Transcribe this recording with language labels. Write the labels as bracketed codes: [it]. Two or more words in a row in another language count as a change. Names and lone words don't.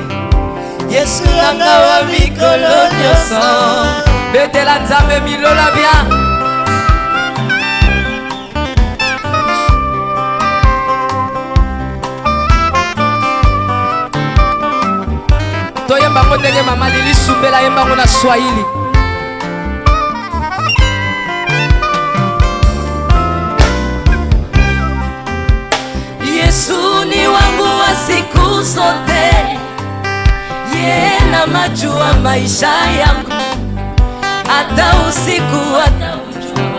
[ln] Yesu nanga wa mikolo nyonso. betela Nzambe milola bien. Toyemba ngo ndenge mama Lili Sumbela yemba ngo na Swahili. [sw] Yesu ni wangu wa siku zote, yeye na majua maisha yangu, hata usiku hata ujua.